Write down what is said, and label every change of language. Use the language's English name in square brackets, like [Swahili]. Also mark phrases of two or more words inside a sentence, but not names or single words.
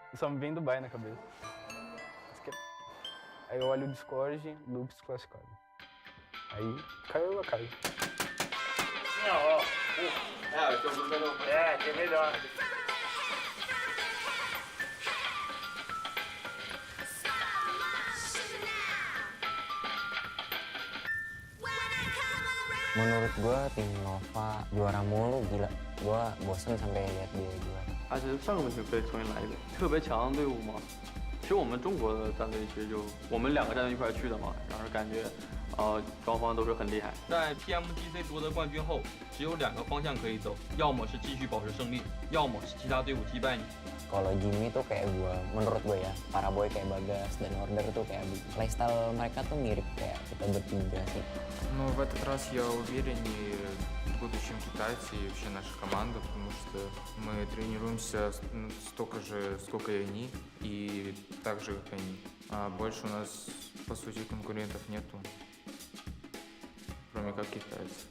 [Portuguese] Só me vem Dubai na cabeça. Aí eu olho o Discord, Loops classificado. Aí caiu a casa. É, que é melhor. [Indonesian] Menurut gue tim Nova juara mulu, gila. Gue bosen sampai lihat dia juara. [Chinese] 而且上个问题可以重新来一遍。特别强的队伍嘛，其实我们中国的战队其实就我们2个战队一块去的嘛，然后感觉双方都是很厉害。在 PMGC 夺得冠军后，只有2个方向可以走，要么是继续保持胜利，要么是其他队伍击败你。 [Indonesian] Kalau Jimmy tuh kayak gue, menurut gue ya, para boy kayak Bagas dan Order tuh kayak playstyle mereka tuh mirip kayak kita bertiga sih. [Russian] Но в этот раз я увереннее буду, чем китайцы и вообще наша команда, потому что мы тренируемся столько же, сколько и они, и так же, как они. А больше у нас, по сути, конкурентов нету, кроме как китайцы.